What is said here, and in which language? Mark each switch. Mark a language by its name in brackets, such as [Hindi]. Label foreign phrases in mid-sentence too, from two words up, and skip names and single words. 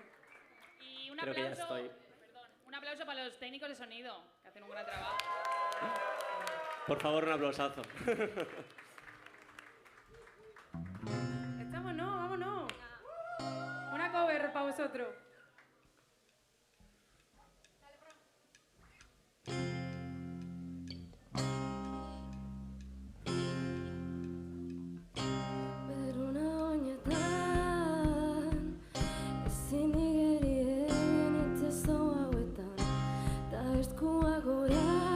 [Spanish] Y un Creo que ya aplauso, estoy. perdón, un aplauso para los técnicos de sonido, que hacen un gran trabajo. Por favor, un aplausazo. Estamos, no, vámonos. Una cover para vosotros. [Basque] Beruna oinetan ezin igeri egin itzezo hauetan ta eskuak gora